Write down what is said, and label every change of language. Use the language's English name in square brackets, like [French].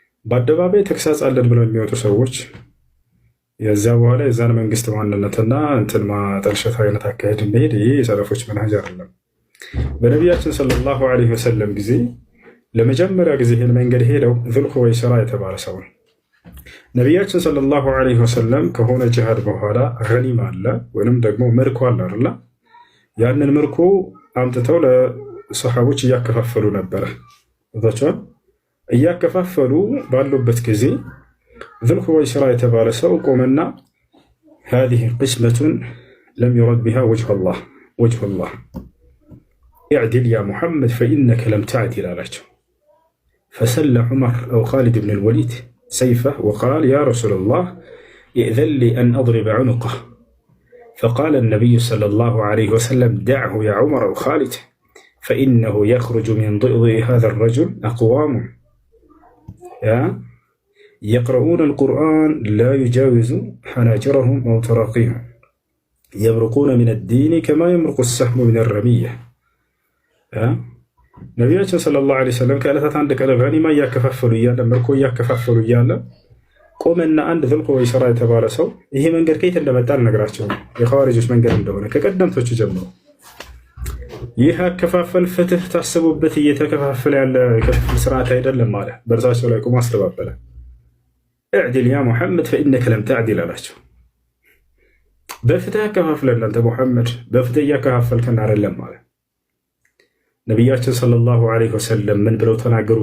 [Amharic] በአደባባይ ተክሳጽ አለን ብለው የሚወጡ ሰዎች የዚያ በኋላ የዛን መንግስት ማንነትና እንትን ማጠልሸት አይነት አካሄድ እንደሄድ ይህ የሰለፎች መንሃጅ አይደለም። በነቢያችን ሰለላሁ ዐለይሂ ወሰለም ጊዜ ለመጀመሪያ ጊዜ ይህን መንገድ ሄደው ዙል ኹወይሲራ የተባለ ሰው ነው። ነቢያችን ሰለላሁ ዐለይሂ ወሰለም ከሆነ ጅሃድ በኋላ ገኒማ አለ ወይንም ደግሞ ምርኮ አለ አይደል? ያንን ምርኮ አምጥተው ለሰሃቦች እያከፋፈሉ ነበረ። ወጣቸው እያከፋፈሉ ባሉበት ጊዜ ዙል ኹወይሲራ የተባለ ሰው ቆመና [Arabic] هذه قسمة لم يرد بها وجه الله اعدل يا محمد فإنك لم تعدل [Amharic] አላቸው። [Arabic] فسل عمر أو خالد بن الوليد سيفه وقال يا رسول الله ائذن لي أن أضرب عنقه. فقال النبي صلى الله عليه وسلم دعه يا عمر أو خالد فإنه يخرج من ضئضئ هذا الرجل أقوام يقرؤون القرآن لا يجاوز حناجرهم أو تراقيهم يبرقون من الدين كما يمرق السهم من الرمية. [Amharic] ነቢያችን ሰለላሁ ዐለይሂ ወሰለም ከዕለታት አንድ ቀን ገኒማ እያከፋፈሉ እያለ ምርኮ እያከፋፈሉ እያለ ቆመና አንድ ዙል ኹወይሲራ የተባለ ሰው ይሄ መንገድ ከየት እንደመጣ አልነግራቸውም፣ የኸዋሪጆች መንገድ እንደሆነ ከቀደምቶቹ ጀምሮ ይህ አከፋፈል ፍትህ ታስቡበት እየተከፋፈለ ያለ ክፍል ስርዓት አይደለም አለ። በእርሳቸው ላይ ቆሞ አስተባበለ። እዕድል ያ ሙሐመድ ፈኢነከ ለም ተዕዲል አላቸው። በፍትህ አከፋፍለን አንተ ሙሐመድ በፍትህ እያከፋፈልከን አይደለም አለ። ነቢያችን ሰለላሁ ዐለይሂ ወሰለም ምን ብለው ተናገሩ?